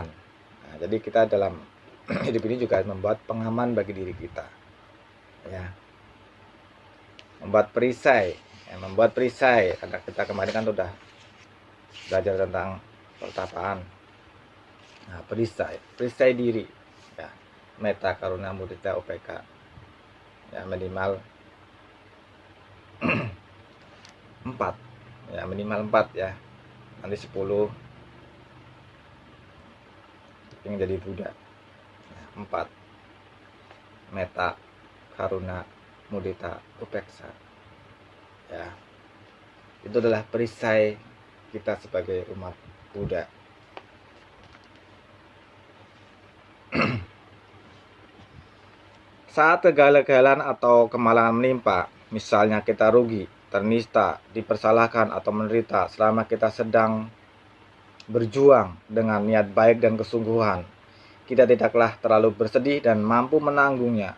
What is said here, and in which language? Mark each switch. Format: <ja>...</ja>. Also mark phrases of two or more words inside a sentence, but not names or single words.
<id>Nah, jadi kita dalam hidup ini juga membuat pengaman bagi diri kita. Ya. Membuat perisai karena kita kemarin kan sudah belajar tentang pertapaan. Nah, perisai diri. Ya.</id> <pi>Metta karuna mudita UPK.</pi> <id>Ya, minimal 4 ya, minimal 4 ya, nanti 10 ingin jadi Buddha. 4</id> <pi>metta karuna mudita upeksa</pi> <id>ya, itu adalah perisai kita sebagai umat Buddha. Saat kegagalan atau kemalangan menimpa, misalnya kita rugi, ternista, dipersalahkan atau menderita, selama kita sedang berjuang dengan niat baik dan kesungguhan, kita tidaklah terlalu bersedih dan mampu menanggungnya.</id>